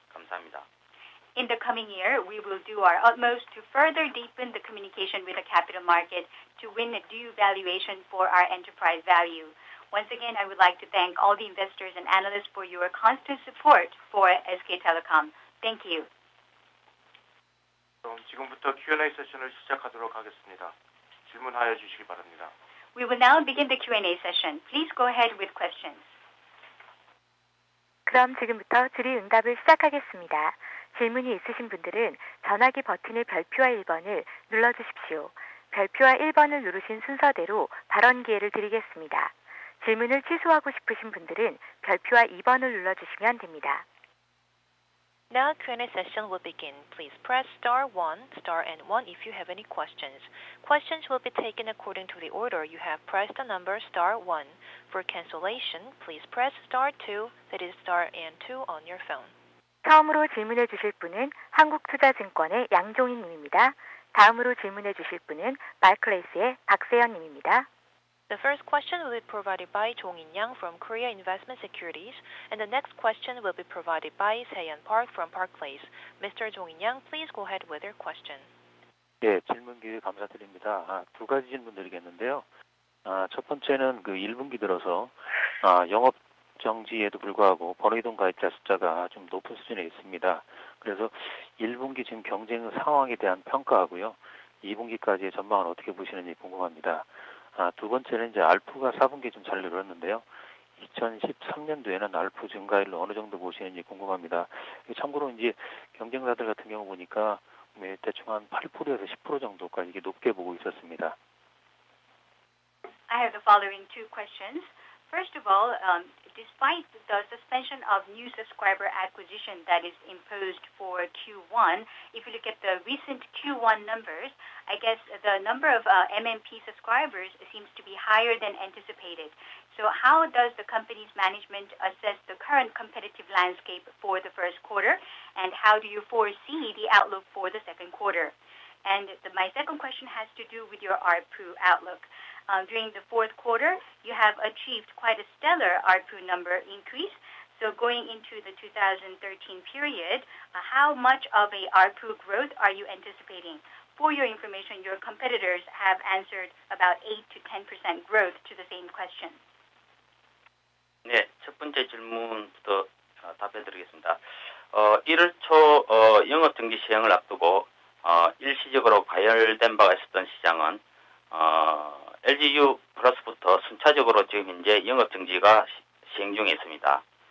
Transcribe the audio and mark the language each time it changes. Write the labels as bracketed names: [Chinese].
[Korean] 감사합니다. [English] In the coming year, we will do our utmost to further deepen the communication with the capital market to win a due valuation for our enterprise value. Once again, I would like to thank all the investors and analysts for your constant support for SK Telecom. Thank you. [Korean] 그럼 지금부터 Q&A 세션을 시작하도록 하겠습니다. 질문하여 주시기 바랍니다. [English] We will now begin the Q&A session. Please go ahead with questions. [Korean] 그럼 지금부터 질의응답을 시작하겠습니다. 질문이 있으신 분들은 전화기 버튼의 별표와 1번을 눌러주십시오. 별표와 1번을 누르신 순서대로 발언 기회를 드리겠습니다. 질문을 취소하고 싶으신 분들은 별표와 2번을 눌러주시면 됩니다. [English] Now Q&A session will begin. Please press star 1, star and 1 if you have any questions. Questions will be taken according to the order you have pressed the number star 1. For cancellation, please press star 2, that is star and 2 on your phone. [Korean] 처음으로 질문해 주실 분은 한국투자증권의 양종인 님입니다. 다음으로 질문해 주실 분은 바클레이스의 박세연 님입니다. [English] The first question will be provided by Jong-in Yang from Korea Investment Securities, and the next question will be provided by Seyon Park from Barclays. Mr. Jong-in Yang, please go ahead with your question. [Korean] 예, 질문 기회 감사드립니다. 두 가지 질문 드리겠는데요. 첫 번째는 그 1분기 들어서 영업 정지에도 불구하고 번호이동 가입자 숫자가 좀 높은 수준에 있습니다. 그래서 1분기 지금 경쟁 상황에 대한 평가하고요. 2분기까지의 전망을 어떻게 보시는지 궁금합니다. 두 번째는 이제 알프가 4분기 좀 잘 늘었는데요. 2013년도에는 알프 증가율을 어느 정도 보시는지 궁금합니다. 참고로 이제 경쟁사들 같은 경우 보니까 대충 한 8%에서 10% 정도까지 이게 높게 보고 있었습니다. [English] I have the following two questions. First of all, despite the suspension of new subscriber acquisition that is imposed for Q1, if you look at the recent Q1 numbers, I guess the number of MMP subscribers seems to be higher than anticipated. So how does the company's management assess the current competitive landscape for the first quarter, and how do you foresee the outlook for the second quarter? And my second question has to do with your ARPU outlook. during the fourth quarter, you have achieved quite a stellar ARPU number increase. So going into the 2013 period, how much of a ARPU growth are you anticipating? For your information, your competitors have answered about 8 to 10% growth to the same question. [Korean] 네, 첫 번째 질문부터 답해드리겠습니다. 1월 초 영업정지 시행을 앞두고 일시적으로 가열된 바가 있었던 시장은 LGU 플러스부터 순차적으로 지금 현재 영업정지가 시행 중에 있습니다.